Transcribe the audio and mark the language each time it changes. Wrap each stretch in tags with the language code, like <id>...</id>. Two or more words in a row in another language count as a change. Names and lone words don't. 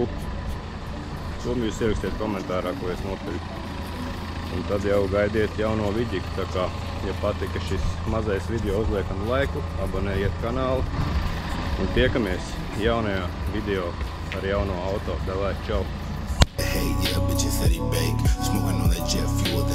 <lv>To jūs ierakstiet komentārā, ko es nopirku. Un tad jau gaidiet jauno vidiku. Tā kā, ja patika šis mazais video, uzliekam laiku, abonējiet kanālu. Un tiekamies jaunajā video ar jauno auto. Davai, čau!</lv> <en>Hey, yeah, bitches said he bake. Smoking on that jet fuel.</en>